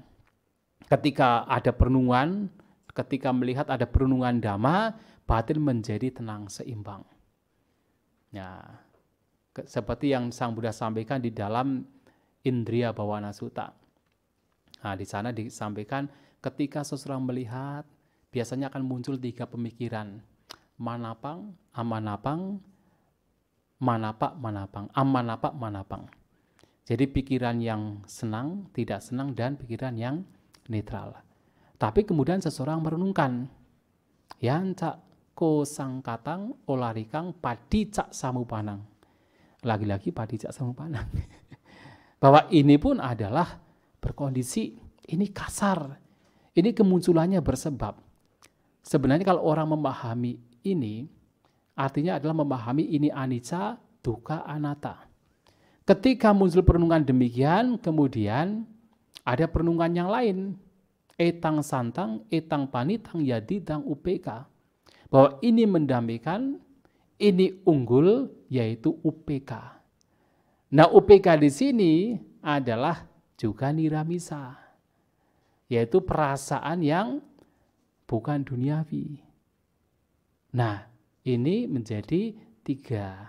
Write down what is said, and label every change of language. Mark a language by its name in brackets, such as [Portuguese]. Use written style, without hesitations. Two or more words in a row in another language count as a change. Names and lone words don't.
[Indonesian] Ketika ada perenungan, ketika melihat ada perenungan dhamma, batin menjadi tenang, seimbang. Ya, seperti yang Sang Buddha sampaikan di dalam Indriya Bhavana Sutta. Nah, di sana disampaikan ketika seseorang melihat, biasanya akan muncul 3 pemikiran. [Pali] Manapang, amanapang, manapak, manapang. Amanapak, manapang. [Indonesian] Jadi pikiran yang senang, tidak senang, dan pikiran yang netral. Tapi kemudian seseorang merenungkan, [Pali] yanca ko sangkatang olarikang padicak samupanang. [Indonesian] Lagi-lagi [Pali] padicak samupanang. [Indonesian] Bahwa ini pun adalah berkondisi, ini kasar. Ini kemunculannya bersebab. Sebenarnya kalau orang memahami ini, artinya adalah memahami ini [Pali] anicca, dukkha, anatta. [Indonesian] Ketika muncul perenungan demikian, kemudian ada perenungan yang lain. [Pali] Etang santang, etang panitang, yadidang upeka. [Indonesian] Bahwa ini mendamaikan, ini unggul, yaitu upeka. Nah, upeka di sini adalah juga niramisa, yaitu perasaan yang bukan duniawi. Nah, ini menjadi 3.